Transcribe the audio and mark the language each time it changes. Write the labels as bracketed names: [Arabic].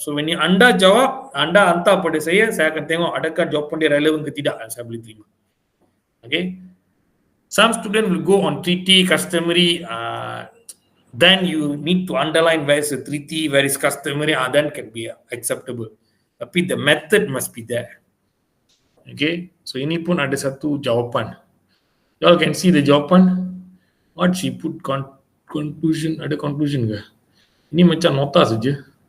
[Malay] So when anda jawab, anda hantar pada saya akan tengok adakah jawapan dia relevan ke tidak, saya boleh terima. Okay. [English] Some student will go on treaty, customary, then you need to underline where is the treaty, where is customary, then can be acceptable. [Malay] Tapi [English] the method must be there. Okay. [Malay] So ini pun ada satu jawapan. [English] You all can see the [Malay] jawapan. [English] What she put conclusion, [Malay] ada conclusion ke? Ini macam nota saja.